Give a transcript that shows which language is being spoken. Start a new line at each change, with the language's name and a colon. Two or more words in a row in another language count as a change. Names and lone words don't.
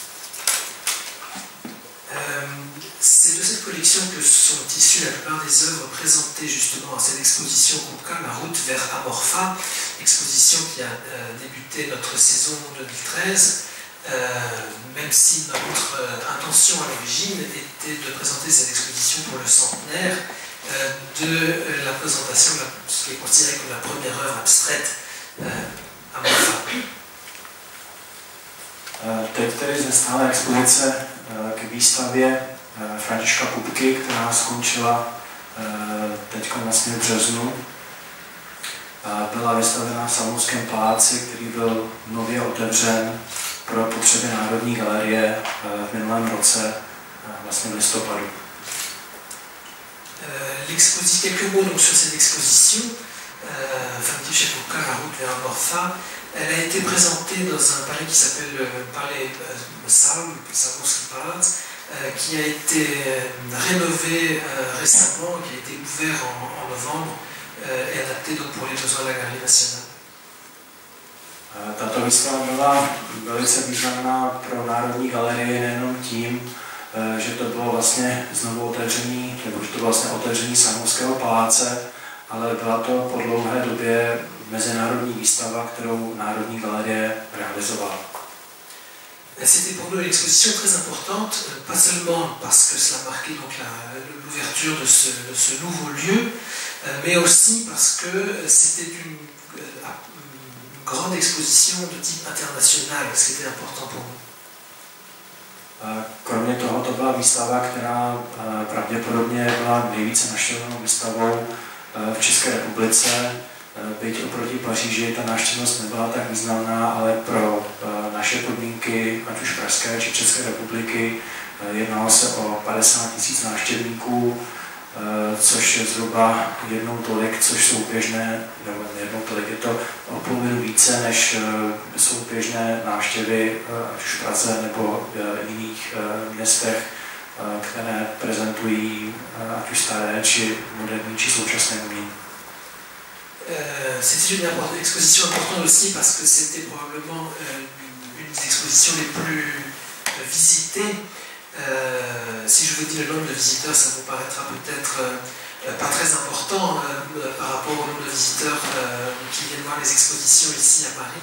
French: C'est de cette collection que sont issues la plupart des œuvres présentées justement à cette exposition Kupka, La route vers Amorpha, exposition qui a débuté notre saison 2013, même si notre intention à l'origine était de présenter cette exposition pour le centenaire de la présentation de ce qui est considéré comme la première œuvre abstraite Amorpha.
Czech: Teď tedy ze stále expozice k výstavě Františka Kupky, která skončila teď vlastně v březnu. Byla vystavena v Salonském paláci, který byl nově otevřen pro potřeby Národní galerie v minulém roce, vlastně v listopadu.
French: Quelques mots donc sur cette exposition, František Kupka, La route vers Amorpha. Elle a été présentée dans un palais qui s'appelle le palais Salomonsky Palace, qui a été rénové récemment, qui a été ouvert en novembre et adapté donc pour les besoins de la Galerie nationale.
Czech: Tato výstava byla velice významná pro Národní galerii nejenom tím, že to bylo vlastně znovu otevření, nebo že to bylo vlastně otevření Salomonskyho paláce, ale byla to po dlouhé době mezinárodní výstava, kterou Národní galerie realizovala.
French: C'était pour nous une exposition très importante, pas seulement parce que cela marquait l'ouverture de ce nouveau lieu, mais aussi parce que c'était une grande exposition de type international, ce qui était important pour nous.
Czech: Kromě toho to byla výstava, která pravděpodobně byla nejvíce navštěvovanou výstavou v České republice. Byť oproti Paříži ta návštěvnost nebyla tak významná, ale pro naše podmínky, ať už pražské či České republiky, jednalo se o 50 000 návštěvníků, což je zhruba jednou tolik, což jsou běžné, nebo jednou tolik, je to o polovinu více, než jsou běžné návštěvy ať už v Praze nebo jiných městech, které prezentují ať už staré, či moderní, či současné umění.
French: C'était une exposition importante aussi parce que c'était probablement une des expositions les plus visitées. Si je vous dis le nombre de visiteurs, ça vous paraîtra peut-être pas très important par rapport au nombre de visiteurs qui viennent voir les expositions ici à Paris.